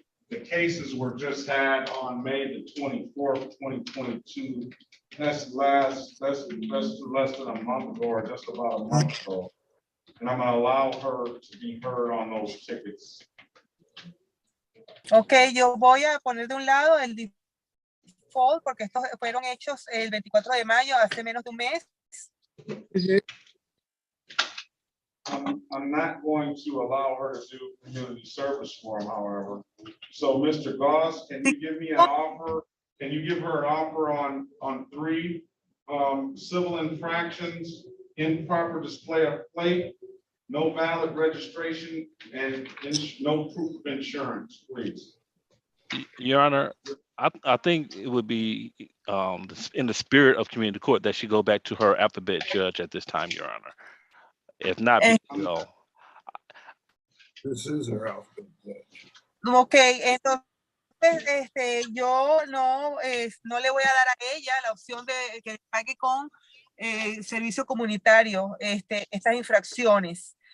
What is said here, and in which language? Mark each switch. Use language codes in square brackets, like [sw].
[en] The cases were just had on May the 24th, 2022. That's less than a month ago, or just about a month ago. And I'm gonna allow her to be heard on those tickets. [es] Ok, yo voy a poner de un lado el default porque estos fueron hechos el 24 de mayo, hace menos de un mes. [en] I'm not going to allow her to do community service for him, however. So, Mr. Goss, can you give me an offer? Can you give her an offer on 3 civil infractions, improper display of plate, no valid registration, and no proof of insurance, please? Your Honor, I think it would be in the spirit of community court that she go back to her alphabet judge at this time, Your Honor. If not, no. This is her alphabet judge. [es] Ok, entonces yo no le voy a dar a ella la opción de que pague con servicio comunitario estas infracciones.